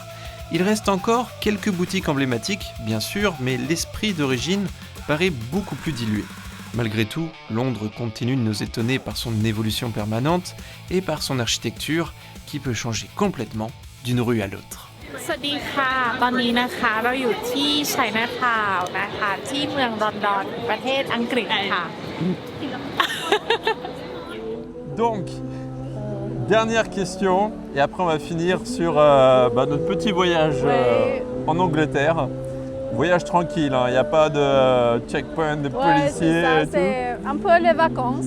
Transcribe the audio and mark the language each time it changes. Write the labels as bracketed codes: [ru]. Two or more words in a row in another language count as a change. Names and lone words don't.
[fr] Il reste encore quelques boutiques emblématiques, bien sûr, mais l'esprit d'origine paraît beaucoup plus dilué. Malgré tout, Londres continue de nous étonner par son évolution permanente et par son architecture qui peut changer complètement d'une rue à l'autre. [th] สวัสดีค่ะตอนนี้นะคะเราอยู่ที่ไชน่าทาวน์นะคะที่เมืองลอนดอนประเทศอังกฤษค่ะ [fr] Donc, dernière question, et après on va finir sur notre petit voyage en Angleterre. Voyage tranquille, il n'y a pas de checkpoint, de policiers et tout. C'est un peu les vacances.